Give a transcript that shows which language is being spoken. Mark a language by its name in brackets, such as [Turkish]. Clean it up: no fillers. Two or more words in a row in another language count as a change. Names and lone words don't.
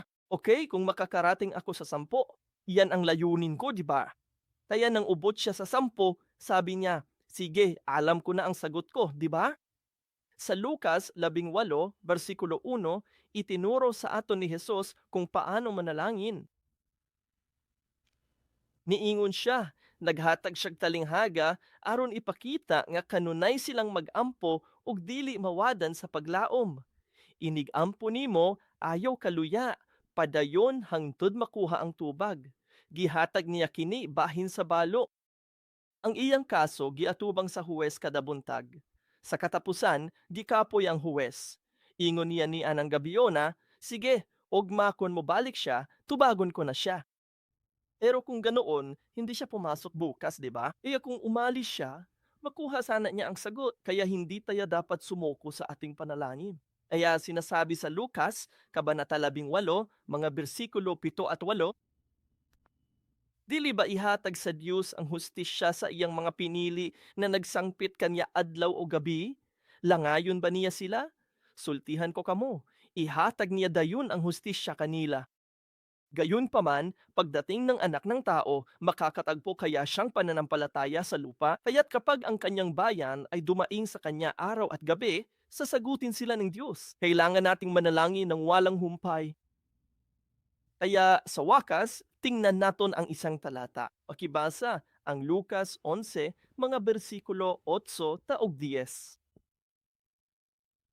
[Filipino] Okay, kung makakarating ako sa 10, iyan ang layunin ko, di ba? Kaya nang ubot siya sa 10, sabi niya, sige, alam ko na ang sagot ko, di ba? Sa Lucas 18, versikulo 1, itinuro sa aton ni Jesus kung paano manalangin. [Cebuano] Niingon siya, naghatag siyag talinghaga aron ipakita nga kanunay silang magampo ug dili mawadan sa paglaom. Inigampo nimo ayaw kaluya, padayon hangtod makuha ang tubag. Gihatag niya kini bahin sa balo. Ang iyang kaso giatubang sa huwes kada buntag. Sa katapusan, gikapoy ang huwes. Ingon niya ni anang gabiyona, sige, ugma kon mo balik siya, tubagon ko na siya. [Filipino] Pero kung ganoon, hindi siya pumasok bukas, di ba? Kaya kung umalis siya, makuha sana niya ang sagot. Kaya hindi tayo dapat sumuko sa ating panalangin. Kaya sinasabi sa Lucas, Kabanata 18, mga bersikulo 7 at 8, [Cebuano] dili ba ihatag sa Dios ang hustisya sa iyang mga pinili na nagsangpit kanya adlaw o gabi? Langayon ba niya sila? Sultihan ko kamo, ihatag niya dayon ang hustisya kanila. [Filipino] Gayunpaman, pagdating ng anak ng tao, makakatagpo kaya siyang pananampalataya sa lupa? Kaya't kapag ang kanyang bayan ay dumaing sa kanya araw at gabi, sasagutin sila ng Diyos. Kailangan nating manalangin ng walang humpay. Kaya sa wakas, tingnan naton ang isang talata. Pakibasa ang Lucas 11, mga bersikulo 8 taog 10.